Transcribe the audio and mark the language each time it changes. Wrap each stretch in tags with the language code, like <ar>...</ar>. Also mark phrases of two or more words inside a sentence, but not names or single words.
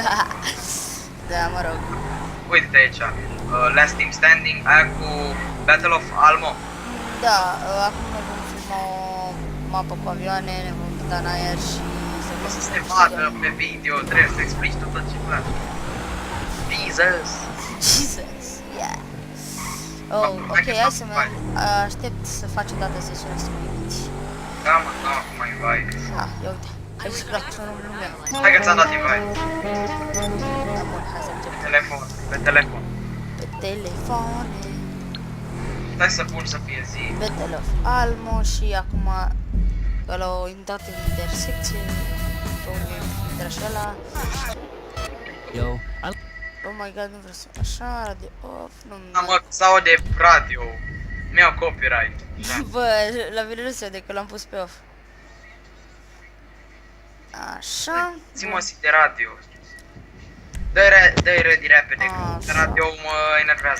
<ro>Da, mă rog. Uite aici, Last Team Standing, aia cu Battle of Almo. Da, acum noi vom filma o mapă cu avioane, ne vom putea în aer și O să se vadă pe video, trebuie să explici tot ce place.</ro> <en>Jesus! Jesus, yeah.</en> <ro>Oh, ok, hai să merg. Aștept să faci o dată sesiune să mă inviti. Da, mă, da, acum mai vai. Ia uite. Hai să crac sunul în lumea. Hai că ți-am dat invite. Da, bun, hai să încep. Pe telefon, pe telefon. Pe telefoane. Stai să pun să fie zi. Battle of Almo și acum că l-au intrat în intersecție. Pe unde intră și ăla.</ro> <en>Yo, Oh my god,</en> <ro>nu vreau să... Așa, radio off, nu... Da, mă, sau de radio. Mi-au copyright. Bă, la mine nu se vede că l-am pus pe off. Așa. Zi-mă de radio. Dă-i ready repede, că radio mă enervează.</ro>